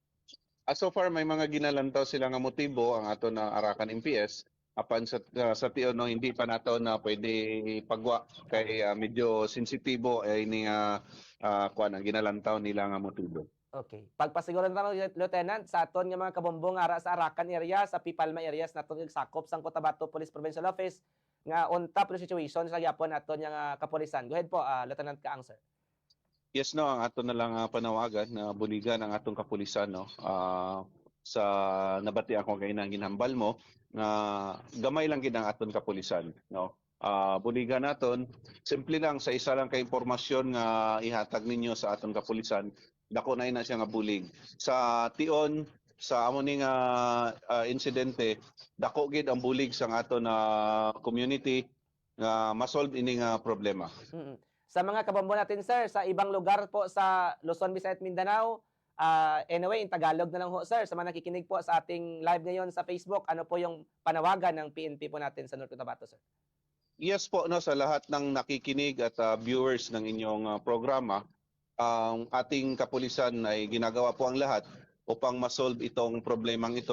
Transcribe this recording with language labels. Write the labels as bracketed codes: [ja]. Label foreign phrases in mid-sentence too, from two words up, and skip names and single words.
[hil] So far may mga ginalantaw sila nga motibo ang ato na Arakan MPS apan sa tion no, hindi pa nato na pwede pagwa kay medyo sensitibo ini kuan ang ginalantaw nila nga motibo. Okay. Pagpasiguro na Lieutenant, sa aton nga mga kabombong ara sa Arakan area, sa Pipalma areas naton sakop sang Cotabato Police Provincial Office nga [en] on top [hil] ng situation sa gyapon aton nga kapulisan. [en] Go ahead po, Lieutenant Kaang, sir. [hil] Yes no, ang ato na lang panawagan na buligan ang atong kapulisan no. Sa nabati ako kay nang ginhambal mo nga gamay lang gid ang aton kapulisan no. Buligan naton simple lang sa isa lang ka impormasyon nga ihatag ninyo sa aton kapulisan, dako na siya nga bulig. Sa tion sa amo ning insidente, dako gid ang bulig sa aton community nga masolve ini nga problema. [tl] Sa mga kabombo natin, sir, sa ibang lugar po sa Luzon, Visayas, Mindanao, anyway, in Tagalog na lang ho, sir, sa mga nakikinig po sa ating live ngayon sa Facebook, ano po yung panawagan ng PNP po natin sa North Cotabato, sir? Yes po, no, sa lahat ng nakikinig at viewers ng inyong programa, ang ating kapulisan ay ginagawa po ang lahat upang masolve itong problemang ito.